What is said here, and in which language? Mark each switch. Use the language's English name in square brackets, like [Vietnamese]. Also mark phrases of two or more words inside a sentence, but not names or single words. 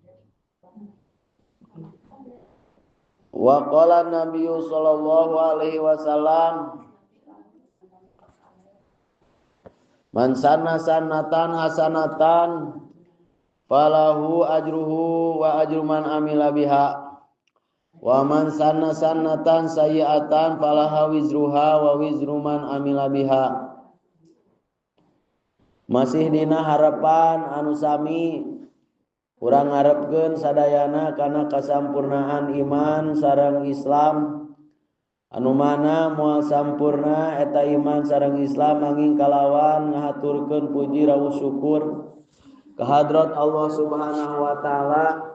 [Arabic] وقال النبي صلى الله عليه وسلم من سن سنة حسنة فله أجره وأجر من عمل بها ومن سن سنة سيئة فله وزرها ووزر من عمل بها. [Sundanese] Masih dina harapan anu sami urang ngarepkeun sadayana kana kasampurnaan iman sareng Islam anu mana moal sampurna eta iman sareng Islam angin kalawan ngahaturkeun puji rawuh syukur ka hadrat Allah [Arabic] سبحانه وتعالى.